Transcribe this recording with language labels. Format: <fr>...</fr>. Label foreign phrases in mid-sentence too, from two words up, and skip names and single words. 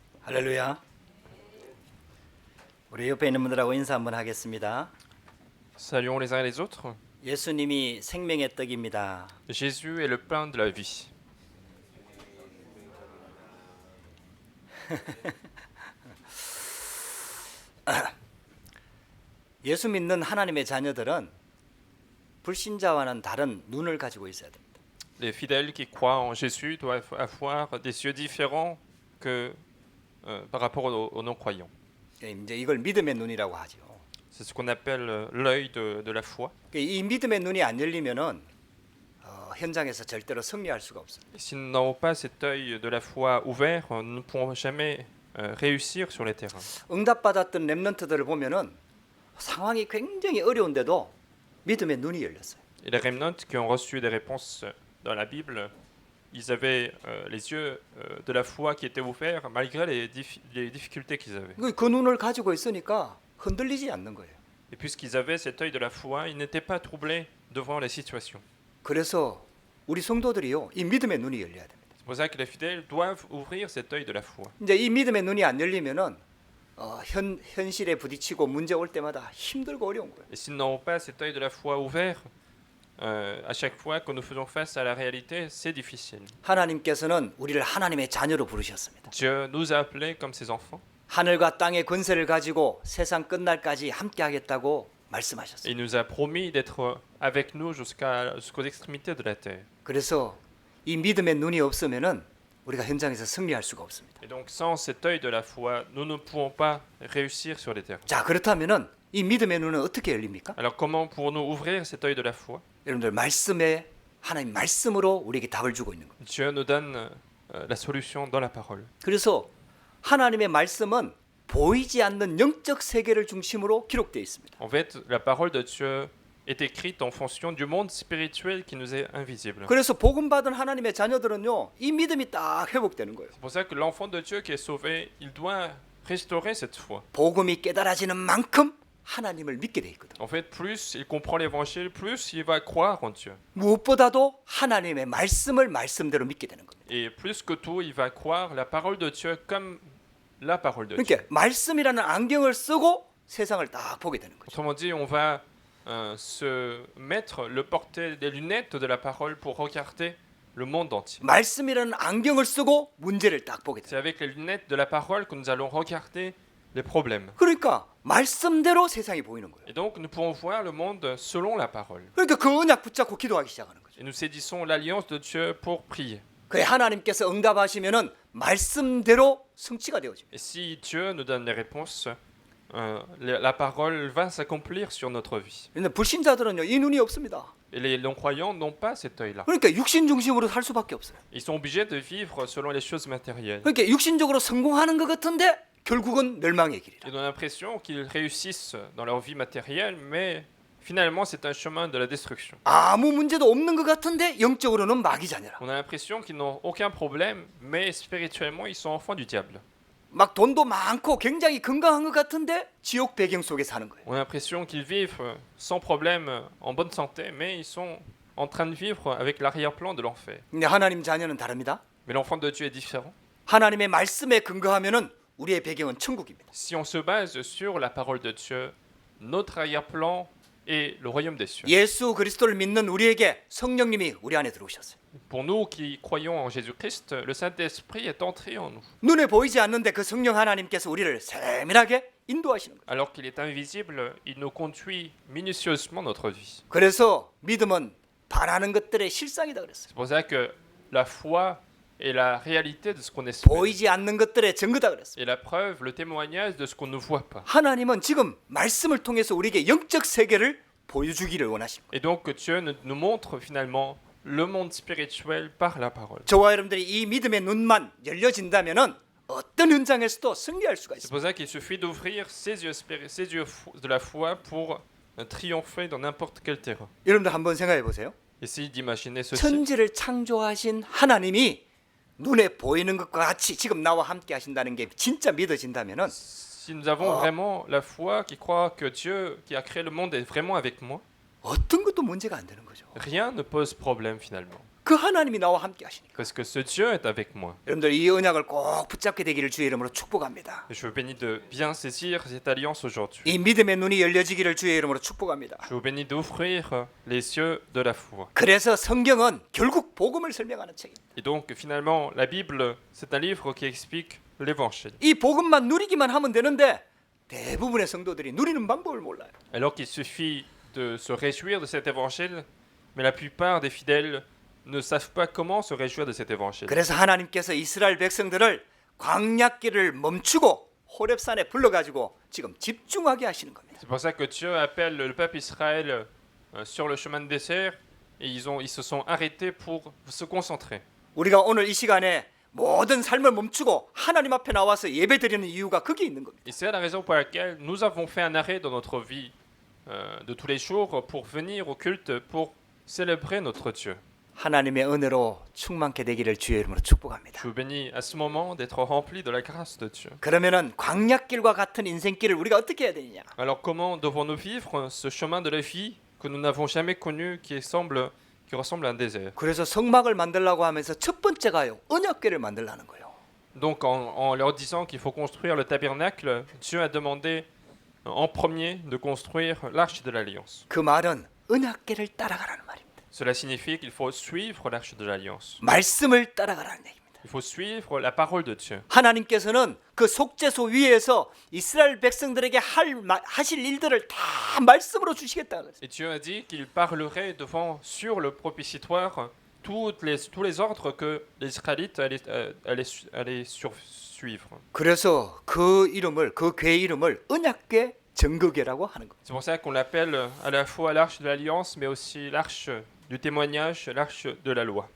<ko>할렐루야. 우리 옆에 있는 분들하고 인사 한번 하겠습니다.</ko> <fr>Saluons les uns et les autres.</fr> <ko>예수님이 생명의 떡입니다.</ko> <fr>Jésus est le pain de la vie.</fr> <ko>예수 믿는 하나님의 자녀들은 불신자와는 다른 눈을 가지고 있어야 됩니다.</ko> <fr>Les fidèles qui croient en Jésus doivent avoir des yeux différents que par rapport aux non-croyants.</fr> <ko>이제 이걸 믿음의 눈이라고 하죠.</ko> <fr>C'est ce qu'on appelle l'œil de la foi.</fr> <ko>이 믿음의 눈이 안 열리면은 현장에서 절대로 승리할 수가 없어요.</ko> <fr>Si nous n'avons pas cet œil de la foi ouvert, nous ne pourrons jamais réussir sur les terrains.</fr> <ko>응답받았던 렘넌트들을 보면은 상황이 굉장히 어려운데도 믿음의 눈이 열렸어요.</ko> <fr>Et les remnants qui ont reçu des réponses dans la Bible, ils avaient les yeux de la foi qui étaient ouverts malgré les difficultés qu'ils avaient.</fr> <ko>그 눈을 가지고 있으니까 흔들리지 않는 거예요.</ko> <fr>Et puisqu'ils avaient cet œil de la foi, ils n'étaient pas troublés devant les situations.</fr> <ko>그래서 우리 성도들이요, 이 믿음의 눈이 열려야 됩니다.</ko> <fr>C'est pour ça que les fidèles doivent ouvrir cet œil de la foi.</fr> <ko>이제 이 믿음의 눈이 안 열리면은 현실에 부딪히고 문제 올 때마다 힘들고 어려운 거예요.</ko> <fr>Et s'ils n'ont pas cet œil de la foi ouvert, à chaque fois que nous faisons face à la réalité, c'est difficile.</fr> <ko>하나님께서는 우리를 하나님의 자녀로 부르셨습니다.</ko> <fr>Dieu nous a appelés comme ses enfants.</fr> <ko>하늘과 땅의 권세를 가지고 세상 끝날까지 함께 하겠다고 말씀하셨어요.</ko> <fr>Il nous a promis d'être avec nous jusqu'aux extrémités de la terre.</fr> <ko>그래서 이 믿음의 눈이 없으면은 우리가 현장에서 승리할 수가 없습니다.</ko> <fr>Et donc sans cet œil de la foi, nous ne pouvons pas réussir sur les terrains.</fr> <ko>자, 그렇다면은 이 믿음의 눈은 어떻게 열립니까?</ko> <fr>Alors comment pourrons-nous ouvrir cet œil de la foi?</fr> <ko>여러분들 말씀에 하나님 말씀으로 우리에게 답을 주고 있는 겁니다.</ko> <fr>Dieu nous donne la solution dans la parole.</fr> <ko>그래서 하나님의 말씀은 보이지 않는 영적 세계를 중심으로 기록되어 있습니다.</ko> <fr>En fait, la parole de Dieu est écrite en fonction du monde spirituel qui nous est invisible.</fr> <ko>그래서 복음 받은 하나님의 자녀들은요, 이 믿음이 딱 회복되는 거예요.</ko> <fr>C'est pour ça que l'enfant de Dieu qui est sauvé, il doit restaurer cette foi.</fr> <ko>복음이 깨달아지는 만큼 하나님을 믿게 돼 있거든.</ko> <fr>En fait, plus il comprend l'évangile, plus il va croire en Dieu.</fr> <ko>무엇보다도 하나님의 말씀을 말씀대로 믿게 되는 겁니다.</ko> <fr>Et plus que tout, il va croire la parole de Dieu comme la parole de Dieu.</fr> <ko>그러니까 말씀이라는 안경을 쓰고 세상을 딱 보게 되는 거죠.</ko> <fr>Autrement dit, on va se mettre, le porter des lunettes de la parole pour regarder le monde entier.</fr> <ko>말씀이라는 안경을 쓰고 문제를 딱 보게</ko> <fr>C'est</fr> <ko>돼요.</ko> <fr>avec les lunettes de la parole que nous allons regarder les problèmes.</fr> <ko>그러니까 말씀대로 세상이 보이는 거예요.</ko> <fr>Et donc, nous pourrons voir le monde selon la parole.</fr> <ko>그러니까 그 언약 붙잡고 기도하기 시작하는 거죠.</ko> <fr>Et nous saisissons l'alliance de Dieu pour prier.</fr> <ko>그래 하나님께서 응답하시면은 말씀대로 성취가 되어집니다.</ko> <fr>Et si Dieu nous donne les réponses, la parole va s'accomplir sur notre vie.</fr> <ko>근데 불신자들은요, 이 눈이 없습니다.</ko> <fr>Et les non-croyants n'ont pas cet œil-là.</fr> <ko>그러니까 육신 중심으로 살 수밖에 없어요.</ko> <fr>Ils sont obligés de vivre selon les choses matérielles.</fr> <ko>그러니까 육신적으로 성공하는 것 같은데 결국은 멸망의 길이라.</ko> <fr>Ils ont l'impression qu'ils réussissent dans leur vie matérielle, mais finalement c'est un chemin de la destruction.</fr> <ko>아무 문제도 없는 것 같은데 영적으로는 마귀 자녀라.</ko> <fr>On a l'impression qu'ils n'ont aucun problème, mais spirituellement ils sont enfants du diable.</fr> <ko>막 돈도 많고 굉장히 건강한 것 같은데 지옥 배경 속에 사는 거예요.</ko> <fr>On a l'impression qu'ils vivent sans problème, en bonne santé, mais ils sont en train de vivre avec l'arrière-plan de l'enfer.</fr> <ko>근데 하나님 자녀는 다릅니다.</ko> <fr>Mais l'enfant de Dieu est différent.</fr> <ko>하나님의 말씀에 근거하면은 우리의 배경은 천국입니다.</ko> <fr>Si on se base sur la parole de Dieu, notre arrière-plan est le royaume des cieux.</fr> <ko>예수 그리스도를 믿는 우리에게 성령님이 우리 안에 들어오셨어요.</ko> <fr>Pour nous qui croyons en Jésus-Christ, le Saint-Esprit est entré en nous.</fr> <ko>눈에 보이지 않는데 그 성령 하나님께서 우리를 세밀하게 인도하시는 거예요.</ko> <fr>Alors qu'il est invisible, il nous conduit minutieusement notre vie.</fr> <ko>그래서 믿음은 바라는 것들의 실상이다 그랬어요.</ko> <fr>C'est pour ça que la foi est la réalité de ce qu'on espère.</fr> <ko>보이지 않는 것들의 증거다 그랬어요.</ko> <fr>Et la preuve, le témoignage de ce qu'on ne voit pas.</fr> <ko>하나님은 지금 말씀을 통해서 우리에게 영적 세계를 보여주기를 원하십니다.</ko> <fr>Et donc que Dieu nous montre finalement le monde spirituel par la parole.</fr> <ko>저와 여러분들이 이 믿음의 눈만 열려진다면은 어떤 현장에서도 승리할 수가</ko> <fr>C'est</fr> <ko>있습니다.</ko> <fr>pour ça qu'il suffit d'ouvrir ses yeux de la foi pour triompher dans n'importe quel terrain.</fr> <ko>여러분들 한번 생각해 보세요.</ko> <fr>Essayez d'imaginer ceci.</fr> <ko>천지를 창조하신 하나님이 눈에 보이는 것과 같이 지금 나와 함께 하신다는 게 진짜 믿어진다면은</ko> <fr>Si nous avons vraiment la foi qui croit que Dieu qui a créé le monde est vraiment avec moi,</fr> <ko>어떤 것도 문제가 안 되는 거죠.</ko> <fr>Rien ne pose problème finalement.</fr> <ko>그 하나님이 나와 함께 하시니까.</ko> <fr>Parce que ce Dieu est avec moi.</fr> <ko>여러분들 이 언약을 꼭 붙잡게 되기를 주의 이름으로 축복합니다.</ko> <fr>Et je vous bénis de bien saisir cette alliance aujourd'hui.</fr> <ko>이 믿음의 눈이 열려지기를 주의 이름으로 축복합니다.</ko> <fr>Je vous bénis d'ouvrir les yeux de la foi.</fr> <ko>그래서 성경은 결국 복음을 설명하는 책입니다.</ko> <fr>Et donc finalement, la Bible, c'est un livre qui explique l'évangile.</fr> <ko>이 복음만 누리기만 하면 되는데 대부분의 성도들이 누리는 방법을 몰라요.</ko> <fr>Alors qu'il suffit de se réjouir de cet évangile, mais la plupart des fidèles ne savent pas comment se réjouir de cet évangile.</fr> <ko>그래서 하나님께서 이스라엘 백성들을 광야길을 멈추고 호렙산에 불러가지고 지금 집중하게 하시는 겁니다.</ko> <fr>C'est pour ça que Dieu appelle le peuple Israël sur le chemin de désert et ils se sont arrêtés pour se concentrer.</fr> <ko>우리가 오늘 이 시간에 모든 삶을 멈추고 하나님 앞에 나와서 예배드리는 이유가 거기에 있는 겁니다.</ko> <fr>Et c'est la raison pour laquelle nous avons fait un arrêt dans notre vie de tous les jours pour venir au culte, pour célébrer notre Dieu.</fr> <ko>하나님의 은혜로 충만케 되기를 주의 이름으로 축복합니다.</ko> <fr>Je vous bénis à ce moment d'être rempli de la grâce de Dieu.</fr> <ko>그러면은 광야길과 같은 인생길을 우리가 어떻게 해야 되느냐?</ko> <fr>Alors comment devons-nous vivre ce chemin de la vie que nous n'avons jamais connu, qui ressemble à un désert?</fr> <ko>그래서 성막을 만들라고 하면서 첫 번째가요. 언약궤를 만들라는 거예요.</ko> <fr>Donc en leur disant qu'il faut construire le tabernacle, Dieu a demandé en premier de construire l'arche de l'alliance.</fr> <ko>그 말은 언약궤를 따라가라는 말입니다.</ko> <fr>Cela signifie qu'il faut suivre l'arche de l'alliance.</fr> <ko>말씀을 따라가라는 얘기입니다.</ko> <fr>Il faut suivre la parole de Dieu.</fr> <ko>하나님께서는 그 속죄소 위에서 이스라엘 백성들에게 하실 일들을 다 말씀으로 주시겠다 그랬어요.</ko> <fr>Et Dieu a dit qu'il parlerait sur le propitiatoire tous les ordres que les Israélites allaient suivre.</fr> <ko>그래서 그 이름을 그 궤 이름을 언약궤 증거궤라고 하는 겁니다.</ko> <fr>C'est pour ça qu'on l'appelle à la fois l'arche de l'alliance, mais aussi l'arche du témoignage, l'arche de la loi.</fr>